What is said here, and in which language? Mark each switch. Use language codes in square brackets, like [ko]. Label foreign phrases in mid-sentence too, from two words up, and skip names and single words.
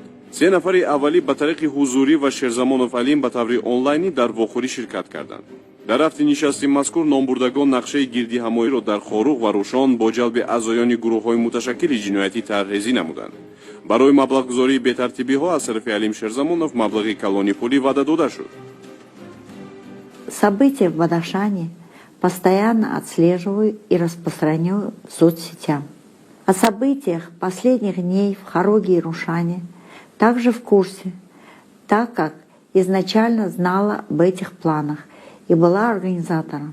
[tg] се нафари аввалӣ ба тариқи ҳузурӣ ва Шерзамонов Алим ба таври онлайнӣ дар вохӯрӣ ширкат карданд. дар ҳафти нишасти мазкур номбурдагон нақшаи гирдиҳамоиро дар Хорух ва Рӯшон бо ҷалби аъзоёни гурӯҳҳои муташаккили ҷиноятӣ тарҳрезӣ намуданд. барои маблағгузории бетартибиҳо аз тарафи Алим Шерзамонов маблағи калони пулӣ ваъда дода шуд. [ru] События в Бадахшане постоянно отслеживаю и распространяю в соцсетях. О событиях последних дней в Хоруге и Рушане также в курсе, так как изначально знала об этих планах и была организатором.